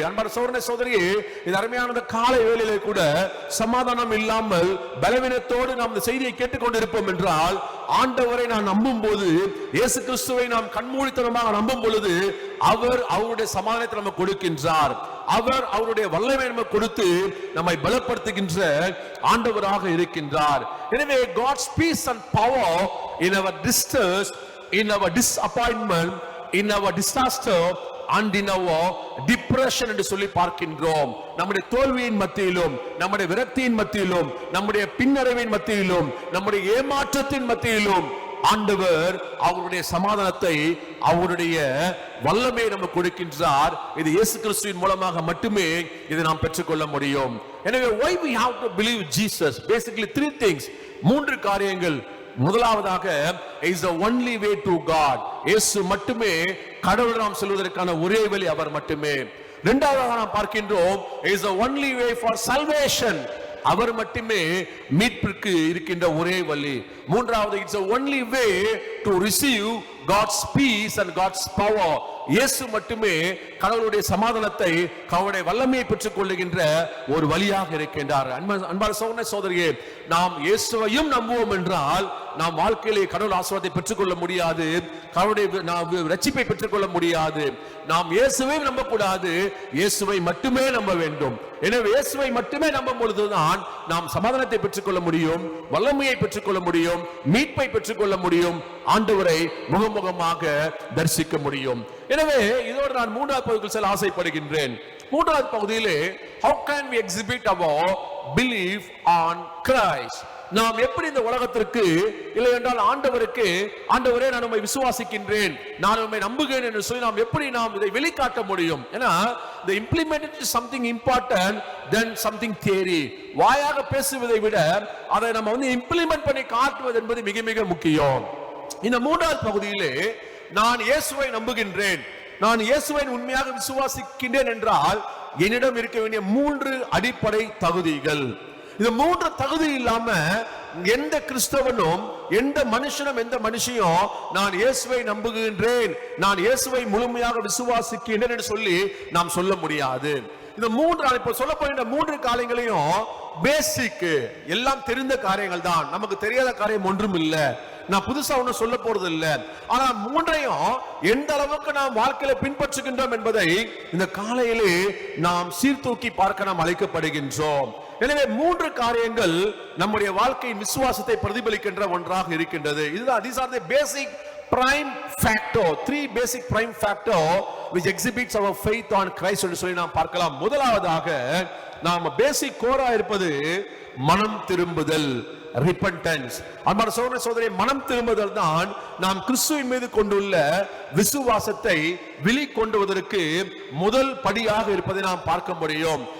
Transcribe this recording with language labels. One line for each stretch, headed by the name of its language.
Tamil: அன்பான சகோதரனே சகோதரியே, இது அருமையான காலை வேளையிலே கூட சமாதானம் இல்லாமல் பலவீனத்தோடு நாம் இந்த செய்தியை கேட்டுக்கொண்டிருப்போம் என்றால், ஆண்டவரை நான் நம்பும் போது, இயேசு கிறிஸ்துவை நாம் கண்மூடித்தனமாக நம்பும் பொழுது அவர் அவருடைய சமாதானத்தை நமக்கு கொடுக்கின்றார். அவர் அவருடைய வல்லமை நமக்கு கொடுத்து நம்மை பலப்படுத்துகின்ற ஆண்டவராக இருக்கின்றார்.
English: எனவே God's peace and power in our distress, in our disappointment, in our disaster and in our depression
Tamil: என்று சொல்லி பார்க்கின்றோம். நம்முடைய தோல்வியின் மத்தியிலும், நம்முடைய விரக்தியின் மத்தியிலும், நம்முடைய பின்னடைவின் மத்தியிலும், நம்முடைய ஏமாற்றத்தின் மத்தியிலும் ஆண்டவர் அவருடைய சமாதானத்தை, அவருடைய வல்லமை நமக்கு கொடுக்கின்றார். இது இயேசு கிறிஸ்துவின் மூலமாக மட்டுமே இதை நாம் பெற்றுக்கொள்ள முடியும்.
English: எனவே why we have to believe Jesus? Basically three things,
Tamil: மூன்று காரியங்கள்.
English: முதலாவதாக is the only way to God.
Tamil: இயேசு மட்டுமே கடவுள் நாம் செல்வதற்கான ஒரே வழி அவர் மட்டுமே. இரண்டாவதாக நாம் பார்க்கின்றோம்
English: is the only way for salvation.
Tamil: அவர் மட்டுமே மீட்பிற்கு இருக்கின்ற ஒரே வழி.
English: மூன்றாவது it's the only way to receive God's peace and God's power.
Tamil: இயேசு மட்டுமே கடவுளுடைய சமாதானத்தை, அவருடைய வல்லமையை பெற்றுக் கொள்ளுகின்ற ஒரு வழியாக இருக்கின்றார். அன்பான சகோதரனே சகோதரியே, நாம் இயேசுவையும் நம்புவோம் என்றால் நாம் வாழ்க்கையிலே கடவுள் ஆசீர்வாதத்தை பெற்றுக்கொள்ள முடியாது, கடவுளுடைய ரட்சிப்பை பெற்றுக்கொள்ள முடியாது. நாம் இயேசுவை நம்பக்கூடாது, இயேசுவை மட்டுமே நம்ப வேண்டும். எனவே இயேசுவை மட்டுமே நம்பும் பொழுதுதான் நாம் சமாதானத்தை பெற்றுக்கொள்ள முடியும், வல்லமையை பெற்றுக்கொள்ள முடியும், மீட்பை பெற்றுக்கொள்ள முடியும், ஆண்டவரை முகமுகமாக தரிசிக்க முடியும். எனவே இதோடு நான் மூன்றாவது பகுதியில் செல்ல ஆசைப்படுகின்றேன். மூன்றாவது பகுதியிலே
English: how can we exhibit our belief on Christ?
Tamil: நாம் எப்படி இந்த உலகத்திற்கு, இல்லை என்றால் ஆண்டவருக்கு, ஆண்டவரே நான் உம்மை விசுவாசிக்கின்றேன், நான் உம்மை நம்புகிறேன் என்று சொல்லி நாம் எப்படி நாம் இதை வெளிக்காட்ட முடியும்?
English: ஏன்னா the implementation is something important than something theory.
Tamil: வாயாக பேசுவதை விட அதை நம்ம இம்ப்ளிமெண்ட் பண்ணி காட்டுவது என்பது மிக மிக முக்கியம். இந்த மூன்றாவது பகுதியிலே நான் இயேசுவை நம்புகின்றேன், நான் இயேசுவை உண்மையாக விசுவாசிக்கின்றேன் என்றால் என்னிடம் இருக்க வேண்டிய மூன்று அடிப்படை தகுதிகள். இந்த மூன்று தகுதி இல்லாம எந்த கிறிஸ்தவனும், எந்த மனுஷனும், எந்த மனுஷியும் நான் இயேசுவை நம்புகின்றேன், நான் இயேசுவை முழுமையாக விசுவாசிக்கின்றேன் என்று சொல்லி நாம் சொல்ல முடியாது. இந்த மூன்று, இப்ப சொல்ல போகின்ற மூன்று காரியங்களையும் பேசிக், எல்லாம் தெரிந்த காரியங்கள் தான், நமக்கு தெரியாத காரியம் ஒன்றும் இல்லை. நான் புதுசா ஒன்னும் சொல்ல போறது இல்ல. ஆனா மூன்றையும் எந்த அளவுக்கு நாம் வாழ்க்கையில பின்பற்றுகின்றோம் என்பதை இந்த காலையிலே நாம் சீர்தூக்கி பார்க்க நாம் அழைக்கப்படுகின்றோம். எனவே மூன்று காரியங்கள் நம்முடைய வாழ்க்கையின் விசுவாசத்தை பிரதிபலிக்கின்ற ஒன்றாக இருக்கின்றது.
English: இதுதான் these are the basic prime factor, three basic prime factor which exhibits our faith on Christ
Tamil: என்று சொல்லி நாம் பார்க்கலாம். முதலாவதாக நாம் பேசிக் கோரா இருப்பது மனம் திரும்புதல், repentance. அன்பான சகோதர சகோதரியே, மனம் திரும்புதல் தான் நாம் கிறிஸ்துவின் மீது கொண்டுள்ள விசுவாசத்தை வெளிக்கொண்டுவதற்கு முதல் படியாக இருப்பதை நாம் பார்க்க முடியும்.